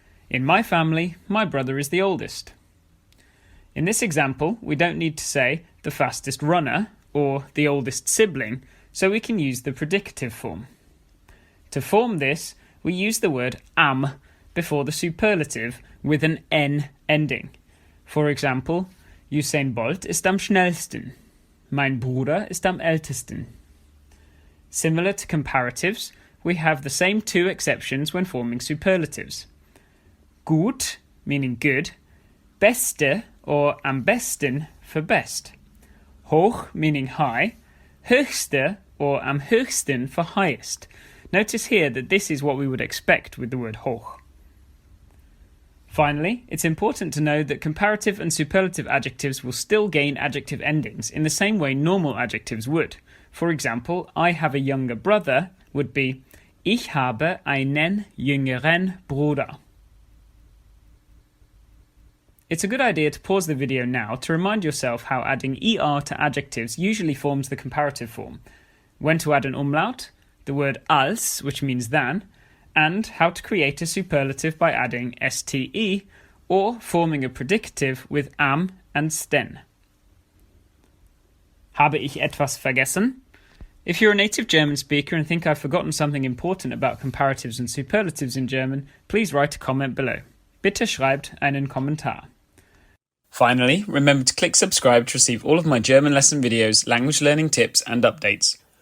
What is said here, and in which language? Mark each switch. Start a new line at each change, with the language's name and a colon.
English: In my family, my brother is the oldest. In this example, we don't need to say the fastest runner or the oldest sibling, so we can use the predicative form. To form this, we use the word am before the superlative with an n ending. For example,
German: Usain Bolt ist am schnellsten. Mein Bruder ist am ältesten.
English: Similar to comparatives, we have the same two exceptions when forming superlatives. Gut, meaning good, beste or am besten for best. Hoch, meaning high, höchste or am höchsten for highest. Notice here that this is what we would expect with the word hoch. Finally, it's important to know that comparative and superlative adjectives will still gain adjective endings in the same way normal adjectives would. For example, I have a younger brother would be
German: Ich habe einen jüngeren Bruder.
English: It's a good idea to pause the video now to remind yourself how adding er to adjectives usually forms the comparative form, when to add an umlaut, the word als, which means than, and how to create a superlative by adding ste or forming a predicative with am and sten.
German: Habe ich etwas vergessen?
English: If you're a native German speaker and think I've forgotten something important about comparatives and superlatives in German, please write a comment below.
German: Bitte schreibt einen Kommentar.
English: Finally, remember to click subscribe to receive all of my German lesson videos, language learning tips and updates.